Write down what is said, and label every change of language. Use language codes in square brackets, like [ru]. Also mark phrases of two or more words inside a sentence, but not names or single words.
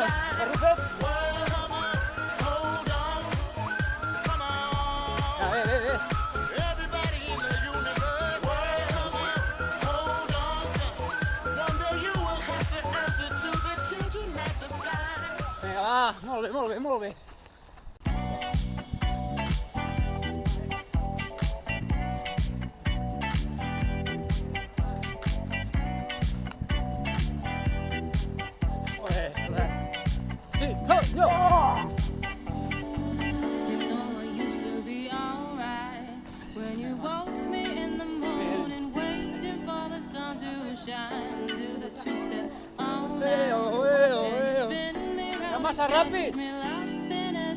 [en] sky. Rupert. Come on, hold on, come on. [es] A ver, ve. [en] Everybody in the universe, come on, hold on. One day you will have to answer to the children at the sky. [ca] Venga, va, molt bé. Joder. Sí, no. [en] You know it used to be alright when you woke me in the morning, waiting for the sun to shine. Do the two-step all night, and you spin me round [es] Más [en] and [es] rápido. [en] catch me laughing as the